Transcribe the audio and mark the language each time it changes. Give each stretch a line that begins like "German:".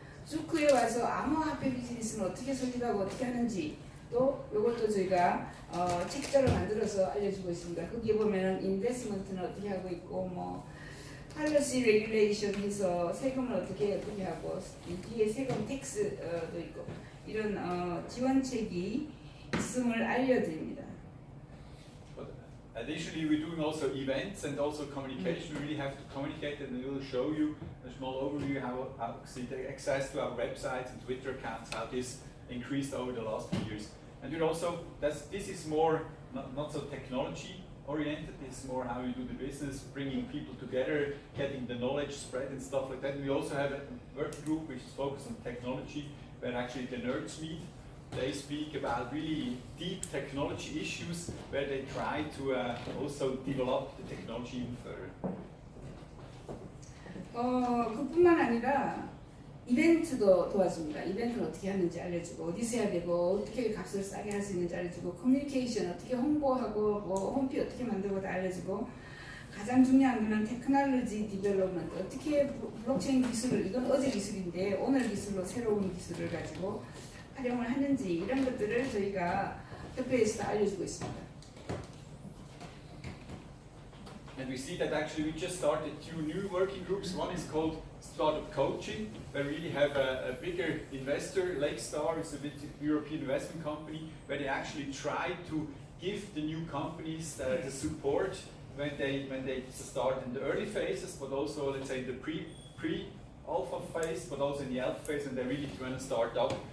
Korean: 주크에 와서 암호화폐 비즈니스는 어떻게 설립하고 어떻게 하는지 또 이것도 저희가 책자를 만들어서 알려주고 있습니다. 거기에 보면은 인베스트먼트는 어떻게 하고 있고 뭐 팔러시 레귤레이션 해서 세금을 어떻게 하고 뒤에 세금 텍스도 있고 이런 지원책이 있음을 알려드립니다.
English: Additionally, we're doing also events and also communication. We really have to communicate, and we will show you a small overview how the access to our websites and Twitter accounts, how this increased over the last few years. And we're also, this is more not so technology oriented, it's more how you do the business, bringing people together, getting the knowledge spread and stuff like that. And we also have a working group which is focused on technology, where actually the nerds meet. They speak about really deep technology issues where they try to also develop the technology even further.
Korean: 그뿐만 아니라 이벤트도 도와줍니다. 이벤트는 어떻게 하는지 알려주고 어디서 해야 되고 어떻게 값을 싸게 할 수 있는지 알려주고 커뮤니케이션 어떻게 홍보하고 뭐 홈페이지 어떻게 만들고 다 알려주고 가장 중요한 거는 테크놀로지 디벨롭먼트 어떻게 블록체인 기술을 이건 어제 기술인데 오늘 기술로 새로운 기술을 가지고 활용을 하는지 이런 것들을 저희가 협회에서 알려주고 있습니다.
English: And we see that actually we just started 2 new working groups. One is called Startup Coaching, where we really have a bigger investor, Lakestar is a big European investment company, where they actually try to give the new companies the support when they start in the early phases, but also let's say the pre-alpha phase, but also in the alpha phase, and they really want to start up.